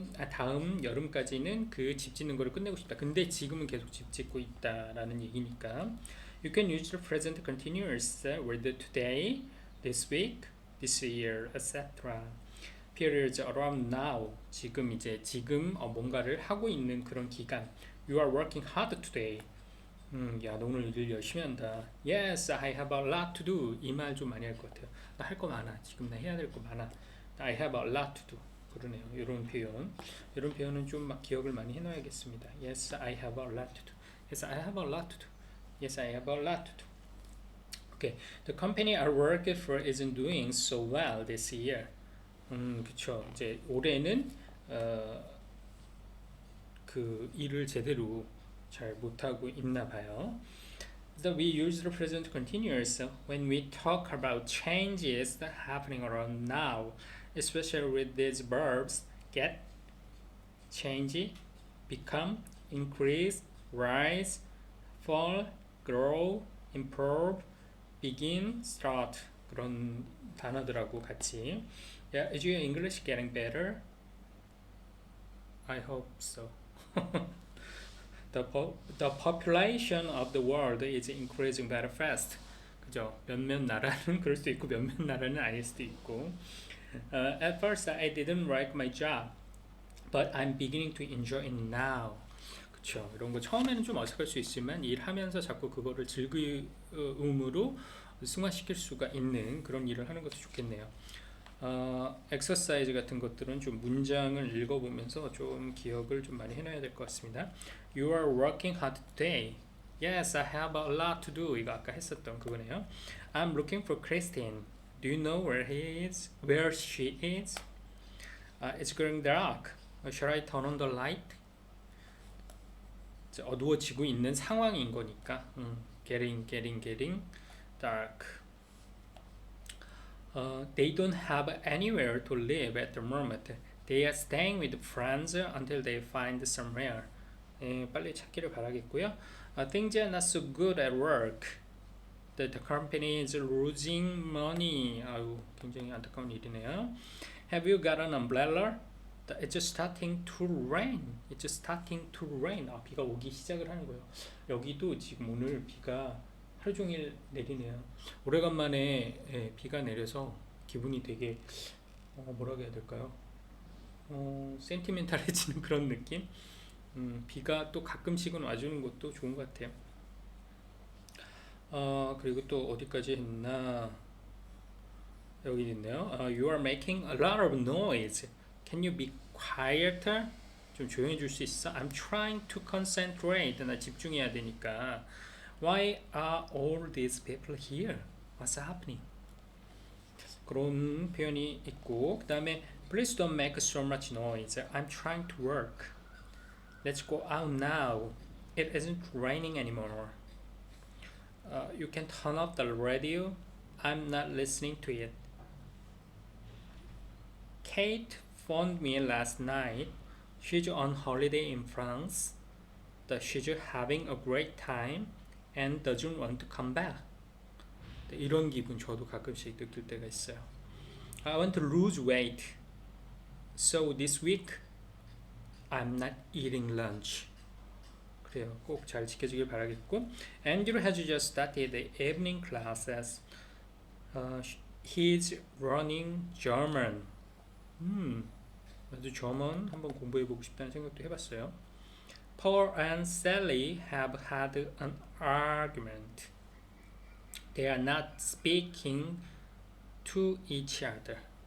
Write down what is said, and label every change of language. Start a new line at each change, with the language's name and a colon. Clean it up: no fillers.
Korean: 다음 여름까지는 그 집 짓는 거를 끝내고 싶다. 근데 지금은 계속 집 짓고 있다라는 얘기니까.
English: You can use the present continuous with today, this week, this year, etc. Periods around now.
Korean: 지금 뭔가를 하고 있는 그런 기간.
English: You are working hard today.
Korean: 야, 너 오늘 일 열심히 한다.
English: Yes, I have a lot to do.
Korean: 이 말 좀 많이 할 것 같아요. 나 할 거 많아. 지금 나 해야 될 거 많아.
English: I have a lot to do.
Korean: 그러네요. 이런 표현은 좀 막 기억을 많이 해놔야겠습니다.
English: Yes, I have a lot to do. Yes, I have a lot to do. Yes, I have a lot to do. Okay, the company I work for isn't doing so well this year.
Korean: 그쵸. 이제 올해는 그 일을 제대로 잘 못하고 있나 봐요.
English: So we use the present continuous when we talk about changes that are happening around now, especially with these verbs get, change, become, increase, rise, fall, grow, improve, begin, start
Korean: 그런 단어들하고 같이.
English: Yeah, is your English getting better? I hope so. The population of the world is increasing very fast.
Korean: 그죠? 몇몇 나라는 그럴 수도 있고 몇몇 나라는 아닐 수도 있고.
English: At first I didn't like my job, but I'm beginning to enjoy it now.
Korean: 그쵸? 이런 거 처음에는 좀 어색할 수 있지만 일하면서 자꾸 그거를 즐거움으로 승화시킬 수가 있는 그런 일을 하는 것도 좋겠네요. 엑서사이즈 같은 것들은 좀 문장을 읽어보면서 좀 기억을 좀 많이 해놔야 될 것 같습니다.
English: You are working hard today. Yes, I have a lot to do.
Korean: 이거 아까 했었던 그거네요.
English: I'm looking for Christine. Do you know where he is? Where she is? It's growing dark. Shall I turn on the light?
Korean: 어두워지고 있는 상황인 거니까.
English: Getting dark. They don't have anywhere to live at the moment. They are staying with friends until they find somewhere.
Korean: 빨리 찾기를 바라겠고요.
English: Things are not so good at work. The company is losing money.
Korean: 아유, 굉장히 안타까운 일이네요. Have you got an umbrella? It's starting to rain. It's starting to rain. 비가 오기 시작을 하는 거예요. 여기도 지금 오늘 비가 하루 종일 내리네요. 오래간만에 비가 내려서 기분이 되게 뭐라고 해야 될까요? 센티멘탈해지는 그런 느낌? 비가 또 가끔씩은 와주는 것도 좋은 것 같아요. 그리고 또 어디까지 했나? 여기 있네요.
English: You are making a lot of noise. Can you be quieter?
Korean: 좀 조용히 줄 수 있어?
English: I'm trying to concentrate.
Korean: 나 집중해야 되니까.
English: Why are all these people here? What's happening?
Korean: 그런 표현이 있고, 그 다음에
English: Please don't make so much noise. I'm trying to work. Let's go out now. It isn't raining anymore. You can turn off the radio. I'm not listening to it. Kate phoned me last night. She's on holiday in France. She's having a great time and doesn't want to come back.
Korean: 이런 기분 저도 가끔씩 느낄 때가 있어요.
English: I want to lose weight. So this week I'm not eating lunch.
Korean: 그래요. 꼭 잘 지켜주길 바라겠고.
English: Andrew has just started the evening classes. He's learning German.
Korean: 나도 German 한번 공부해보고 싶다는 생각도 해봤어요.
English: Paul and Sally have had an argument. They are not speaking to each other.